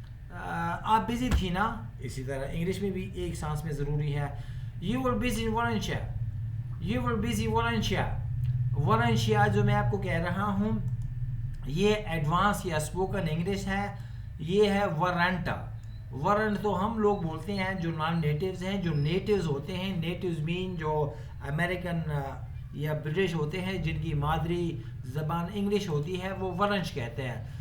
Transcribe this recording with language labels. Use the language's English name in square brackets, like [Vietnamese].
[Urdu] آپ بزی تھی نا, اسی طرح انگلش میں بھی ایک سانس میں ضروری ہے. [English] You were busy, weren't you, you were busy, weren't you. [Urdu] weren't you جو میں آپ کو کہہ رہا ہوں, یہ ایڈوانس یا اسپوکن انگلش ہے. یہ ہے ورنٹ. ورنٹ تو ہم لوگ بولتے ہیں جو نان نیٹیوز ہیں. جو نیٹیوز ہوتے ہیں, نیٹیوز مین جو امریکن یا برٹش ہوتے ہیں جن کی مادری زبان انگلش ہوتی ہے, وہ ورنچ کہتے ہیں.